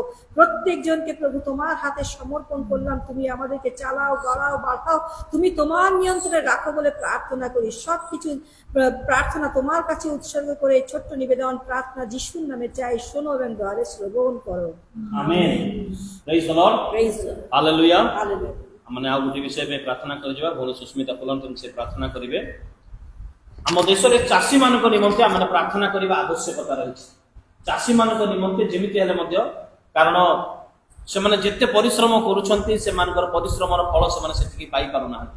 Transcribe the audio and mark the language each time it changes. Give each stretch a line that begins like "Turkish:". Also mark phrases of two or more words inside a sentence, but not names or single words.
Bangla: প্রত্যেক জনকে প্রভু তোমার হাতে সমর্পণ করলাম, তুমি আমাদেরকে চালাও, গড়াও, বাড়াও, তুমি তোমার নিয়ন্ত্রণে রাখো বলে প্রার্থনা করি। সবকিছু প্রার্থনা তোমার কাছে উৎসর্গ করে এই ছোট্ট নিবেদন প্রার্থনা যিশুর নামে চাই, শোনো এবং দ্বারে শ্রবণ করো।
English: আমেন। Praise the Lord, Praise the Lord,
Odia: ହାଲେଲୁୟା। ହାଲେଲୁୟା। ମାନେ ଆଉ ଗୋଟେ ବିଷୟ ପାଇଁ ପ୍ରାର୍ଥନା କରିଯିବା। ଭଉଣୀ ସୁସ୍ମିତା ଫୁଲନ୍ତନ ସେ ପ୍ରାର୍ଥନା କରିବେ। ଆମ ଦେଶରେ ଚାଷୀମାନଙ୍କ ନିମନ୍ତେ ଆମେ ପ୍ରାର୍ଥନା କରିବା ଆବଶ୍ୟକତା ରହିଛି। ଚାଷୀମାନଙ୍କ ନିମନ୍ତେ ଯେମିତି ହେଲେ ମଧ୍ୟ, କାରଣ ସେମାନେ ଯେତେ ପରିଶ୍ରମ କରୁଛନ୍ତି ସେମାନଙ୍କର ପରିଶ୍ରମର ଫଳ ସେମାନେ ସେତିକି ପାଇପାରୁନାହାନ୍ତି।